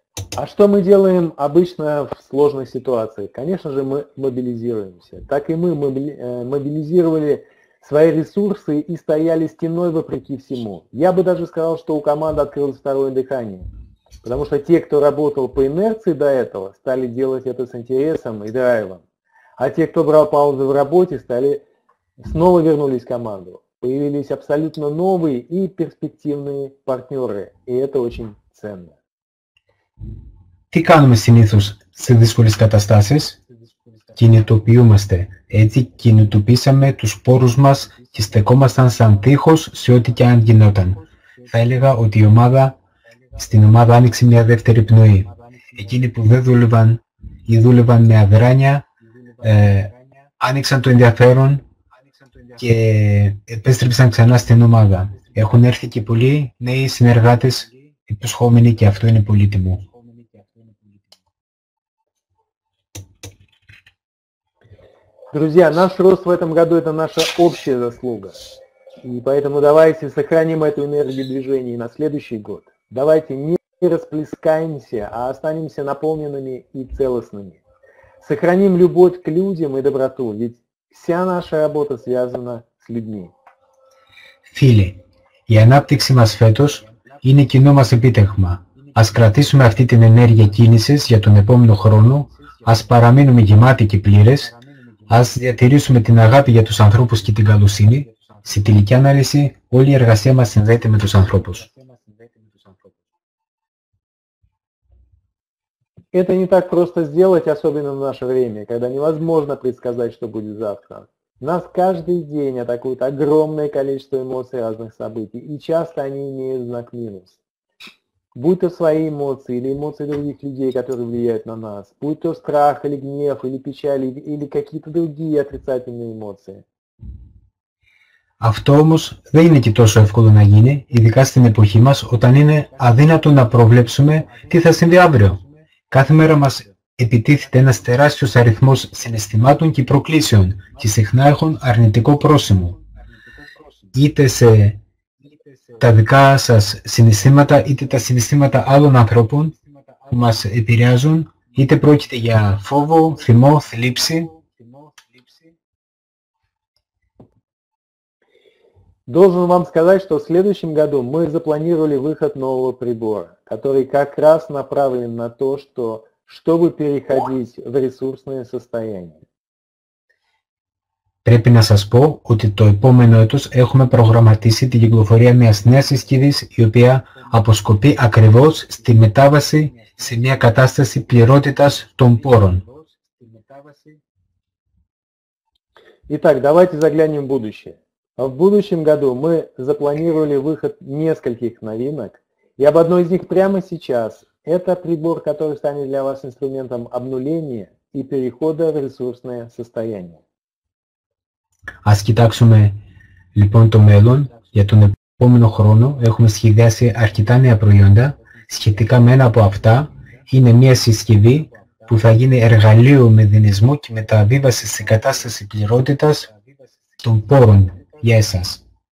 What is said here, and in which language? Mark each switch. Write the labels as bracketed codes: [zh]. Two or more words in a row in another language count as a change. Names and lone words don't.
[ru] А что мы делаем обычно в сложной ситуации? Конечно же, мы мобилизируемся. Так и мы мобилизировали свои ресурсы и стояли стеной вопреки всему. Я бы даже сказал, что у команды открылось второе дыхание. Потому что те, кто работал по инерции до этого, стали делать это с интересом и драйвом. А те, кто брал паузы в работе, снова вернулись в команду. Появились абсолютно новые и перспективные партнеры. И это очень ценно. [el] Τι κάνουμε συνήθως σε δύσκολες καταστάσεις? Κινητοποιούμαστε. Έτσι κινητοποιήσαμε τους πόρους μας και στεκόμασταν σαν τείχος σε ό,τι και αν γινόταν. Θα έλεγα ότι στην ομάδα άνοιξε μια δεύτερη πνοή. Εκείνοι που δεν δούλευαν ή δούλευαν με αδράνεια, άνοιξαν το ενδιαφέρον και επέστρεψαν ξανά στην ομάδα. Έχουν έρθει και πολλοί νέοι συνεργάτες υποσχόμενοι και αυτό είναι πολύτιμο. [ru] Друзья, наш рост в этом году – это наша общая заслуга. И поэтому давайте сохраним эту энергию движения на следующий год. Давайте не расплескаемся, а останемся наполненными и целостными. Сохраним любовь к людям и доброту, ведь вся наша работа связана с людьми. [el] Φίλοι, η ανάπτυξη μας φέτος είναι κοινό μας επίτευγμα. Ας κρατήσουμε αυτή την ενέργεια κίνησης για τον επόμενο χρόνο, ας παραμείνουμε γεμάτοι και πλήρες, ας διατηρήσουμε την αγάπη για τους ανθρώπους και την καλοσύνη. Σε τελική ανάλυση, όλη η εργασία μας συνδέεται με τους ανθρώπους. [ru] Это не так просто сделать, особенно в наше время, когда невозможно предсказать, что будет завтра. Нас каждый день атакует огромное количество эмоций разных событий, и часто они имеют знак минус. Будь то свои эмоции или эмоции других людей, которые влияют на нас, будь то страх или гнев, или печаль, или какие-то другие отрицательные эмоции. [el] Αυτό όμως δεν είναι και τόσο εύκολο να γίνει, ειδικά στην εποχή μας, όταν είναι αδύνατο να προβλέψουμε τι θα συμβεί αύριο. Κάθε μέρα μας επιτίθεται ένας τεράστιος αριθμός συναισθημάτων και προκλήσεων και συχνά έχουν αρνητικό πρόσημο. Είτε σε τα δικά σας συναισθήματα, είτε τα συναισθήματα άλλων ανθρώπων που μας επηρεάζουν, είτε πρόκειται για φόβο, θυμό, θλίψη. [ru] Должен вам сказать, что в следующем году мы запланировали выход нового прибора, который как раз направлен на то, чтобы переходить в ресурсное состояние. [el] Πρέπει να σας πω ότι το επόμενο έτος έχουμε προγραμματίσει την κυκλοφορία μιας νέας συσκευής η οποία αποσκοπεί ακριβώς στη μετάβαση σε μια κατάσταση πληρότητας των πόρων. [ru] Итак, давайте заглянем в будущее. В будущем году мы запланировали выход нескольких новинок, и об одной из них прямо сейчас. Это прибор, который станет для вас инструментом обнуления и перехода в ресурсное состояние. [el] Ας κοιτάξουμε λοιπόν το μέλλον. Για τον επόμενο χρόνο έχουμε σχεδιάσει αρκετά νέα προϊόντα. Σχετικά με ένα από αυτά είναι μια συσκευή που θα γίνει εργαλείο με δυναμισμό και μεταβίβαση σε κατάσταση πληρότητας των πόρων για εσάς.